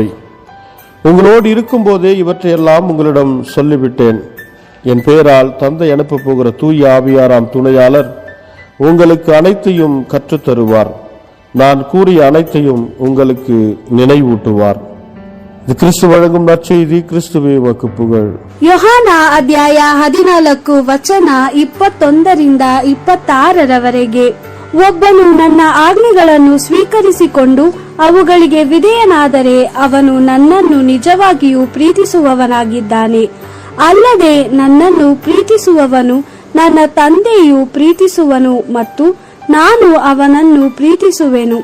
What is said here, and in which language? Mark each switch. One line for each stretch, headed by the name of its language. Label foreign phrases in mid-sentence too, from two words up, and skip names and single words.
Tamil: உங்களோடு இருக்கும் போதே இவற்றையெல்லாம் உங்களிடம் சொல்லிவிட்டேன். என் பெயரால் தந்தை அனுப்ப போகிற தூய ஆவியாராம் துணையாளர் உங்களுக்கு அனைத்தையும் கற்றுத்தருவார். நான் கூறிய அனைத்தையும் உங்களுக்கு நினைவூட்டுவார். இது கிறிஸ்து வழங்கும் நற்செய்தி. கிறிஸ்துவே உமக்கு புகழ்.
Kannada: ಯೋಹಾನ ಅಧ್ಯಾಯ 14 ವಚನ 21-26 ಒಬ್ಬನು ನನ್ನ ಆಜ್ಞೆಗಳನ್ನು ಸ್ವೀಕರಿಸಿಕೊಂಡು ಅವುಗಳಿಗೆ ವಿಧೇಯನಾದರೆ ಅವನು ನನ್ನನ್ನು ನಿಜವಾಗಿಯೂ ಪ್ರೀತಿಸುವವನಾಗಿದ್ದಾನೆ. ಅಲ್ಲದೆ ನನ್ನನ್ನು ಪ್ರೀತಿಸುವವನು ನನ್ನ ತಂದೆಯು ಪ್ರೀತಿಸುವನು ಮತ್ತು ನಾನು ಅವನನ್ನು ಪ್ರೀತಿಸುವೆನು.